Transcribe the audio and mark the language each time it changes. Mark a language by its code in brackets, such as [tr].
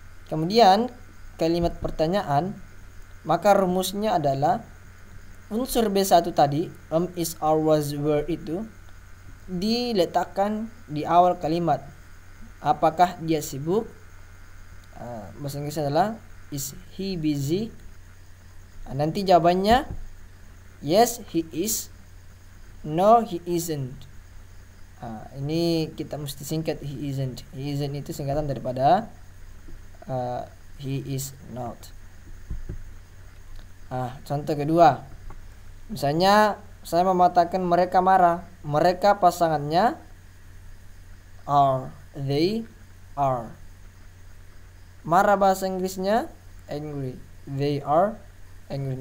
[id] Kemudian kalimat pertanyaan, maka rumusnya adalah unsur B1 tadi, is, are, was, were itu diletakkan di awal kalimat. Apakah dia sibuk? Bahasa Inggrisnya adalah [en] is he busy? [id] Nanti jawabannya [en] yes he is, no he isn't. [id] Ini kita mesti singkat [en] he isn't. He isn't [id] itu singkatan daripada [en] he is not. [id] Contoh kedua, misalnya saya mengatakan mereka marah. Mereka pasangannya are, [en] they are. [id] Marah bahasa Inggrisnya angry, [en] they are angry.